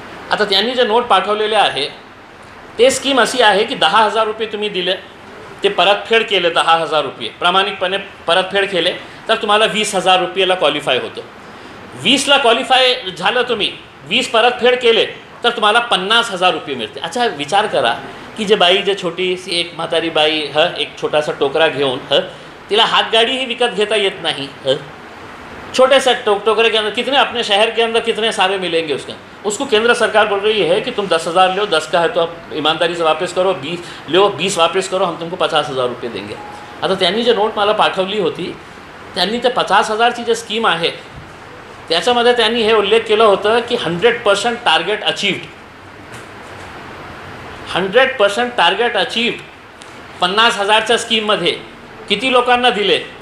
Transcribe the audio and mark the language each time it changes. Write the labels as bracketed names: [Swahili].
[Marathi] आता त्यांनी जे नोट पाठवलेले आहे ते स्कीम अशी आहे की 10,000 रुपये तुम्ही दिले, ते परतफेड केले 10,000 रुपये प्रामाणिकपणे परतफेड केले तर तुम्हाला 20,000 रुपयेला क्वालिफाय होतं. 20ला क्वालिफाय झालं तुम्ही, 20 परतफेड केले तर तुम्हाला 50,000 रुपये मिळते. अच्छा विचार करा की जे बाई जे छोटीशी एक म्हातारी बाई एक छोटासा टोकरा घेऊन तिला हातगाड़ीही विकत घेता येत [Hindi] नहीं, छोटे से टोकरे के अंदर कितने अपने शहर के अंदर कितने सारे मिलेंगे उसको केंद्र सरकार बोल रही है कि तुम 10,000 लो, 10 का है तो आप ईमानदारी से वापस करो, 20 लो 20 वापस करो, हम तुमको 50,000 रुपये देंगे. [Marathi] आता त्यांनी जे नोट मला पाठवली होती त्यांनी ते 50,000ची जे स्कीम आहे त्याच्यामध्ये त्यांनी हे उल्लेख केलं होतं की 100% टार्गेट अचीव्ड, 100% टार्गेट अचीव्ड. 50,000च्या स्कीममध्ये किती लोकांना दिले.